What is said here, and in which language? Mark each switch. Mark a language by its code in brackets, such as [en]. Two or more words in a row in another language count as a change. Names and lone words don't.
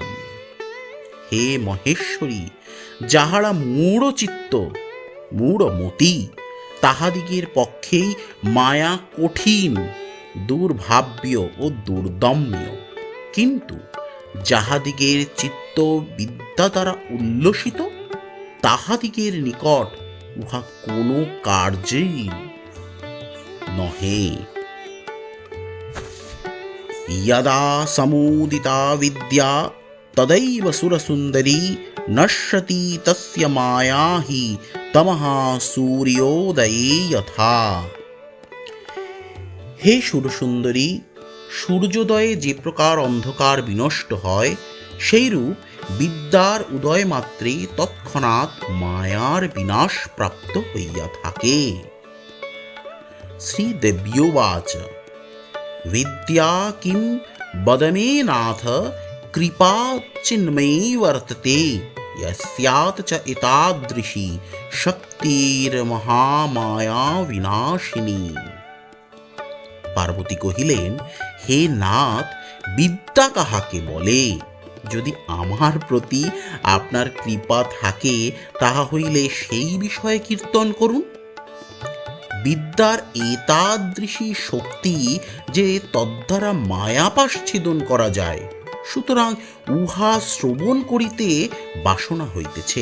[bn] হে মহেশ্বরী, যাহারা মূঢ়চিত্ত মূঢ়মতি, তাহাদিগের পক্ষেই মায়া কঠিন, দুর্ভাব্য ও দুর্দম্য, কিন্তু যাহাদিগের চিত্ত বিদ্যা দ্বারা উল্লসিত, তাহাদিগের নিকট উহা কোনো কার্যেই নহে। [sa] यदा समूदिता विद्या तदैव सुरसुन्दरी नश्यति तस्य माया हि तमः सूर्योदये यथा। [bn] হে সুরসুন্দরী, সূর্যোদয়ে যে প্রকার অন্ধকার বিনষ্ট হয়, সেইরূপ বিদ্যার উদয় মাত্রে তৎক্ষণাৎ মায়ার বিনাশ প্রাপ্ত হইয়া থাকে। [sa] শ্রীদেব্যোবাচ विद्या किं वद मे नाथ कृपा चिन्मयी वर्तते यस्यात् च एतादृशी शक्तिर्महामाया विनाशिनी। [bn] পার্বতী কহিলেন, হে নাথ, বিদ্যা কাহাকে বলে? যদি আমার প্রতি আপনার কৃপা থাকে, তাহা হইলে সেই বিষয়ে কীর্তন করুন। বিদ্যার এতাদৃশী শক্তি যে তদ্বারা মায়াপাশ ছেদন করা যায়, সুতরাং উহা শ্রবণ করিতে বাসনা হইতেছে।